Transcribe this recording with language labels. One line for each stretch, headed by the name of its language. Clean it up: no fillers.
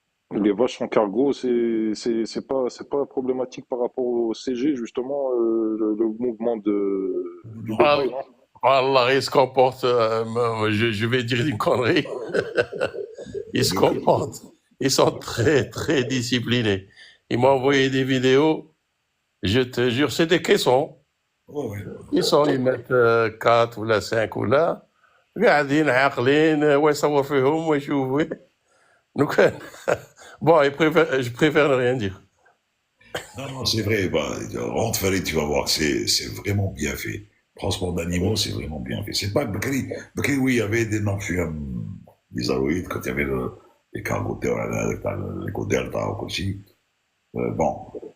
French: Les vaches en cargo, c'est pas problématique par rapport au CG, justement, le mouvement de Non, bétail, Al- non? Allah, il se comporte, je vais dire une connerie, ils se comportent, ils sont très, très disciplinés. Ils m'ont envoyé des vidéos, je te jure, c'est des caissons. ouais, ouais. Ils mettent
Arabic: 4 ولا 5 ولا قاعدين عاقلين ويصور فيهم ويشوفوا.
French: Donc, bon, je préfère ne rien dire. Non, non, c'est vrai. Bah, rentre fallait, tu vas voir que c'est vraiment bien fait. Transport d'animaux, c'est vraiment bien fait. C'est pas Bakri. Bakri, oui, il y avait des noms, des alouides, quand il y avait les cargos, les Delta aussi. Bon.